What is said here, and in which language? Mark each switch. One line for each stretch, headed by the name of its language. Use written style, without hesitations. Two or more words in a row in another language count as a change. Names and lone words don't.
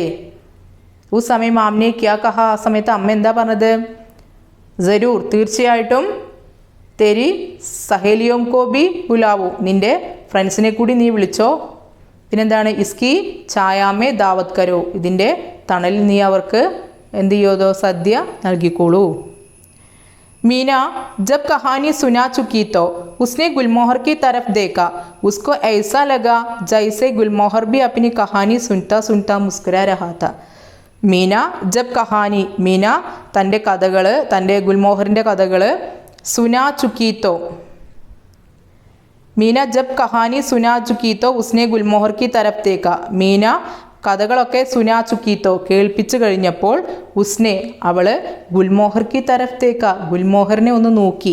Hindi: उ समय मामिने क्या कह,
Malayalam: ആ സമയത്ത് അമ്മ എന്താ പറഞ്ഞത്, ജരൂർ തീർച്ചയായിട്ടും,
Hindi: तेरी सहेलियों को भी बुलाओ,
Malayalam: നിൻ്റെ ഫ്രണ്ട്സിനെ കൂടി നീ വിളിച്ചോ. പിന്നെന്താണ്,
Hindi: इसकी छाया में दावत करो,
Malayalam: ഇതിൻ്റെ തണലിൽ നീ അവർക്ക് എന്ത് ചെയ്യോതോ, സദ്യ നൽകിക്കോളൂ.
Hindi: मीना जब कहानी सुना चुकी तो उसने गुलमोहर की तरफ देखा. उसको ऐसा लगा जैसे गुलमोहर भी अपनी कहानी सुनता सुनता मुस्कुरा रहा था. मीना जब कहानी, മീന
Malayalam: തൻ്റെ കഥകൾ, തൻ്റെ ഗുൽമോഹറിൻ്റെ കഥകൾ
Hindi: सुना चुकी तो, मीना जब कहानी सुना चुकी तो उसने गुलमोहर की तरफ देखा, मीना കഥകളൊക്കെ सुना चुकी तो
Malayalam: കേൾപ്പിച്ചു കഴിഞ്ഞപ്പോൾ
Hindi: उसने അവൾ गुलमोहर की तरफ देखा
Malayalam: ഗുൽമോഹറിനെ ഒന്ന് നോക്കി.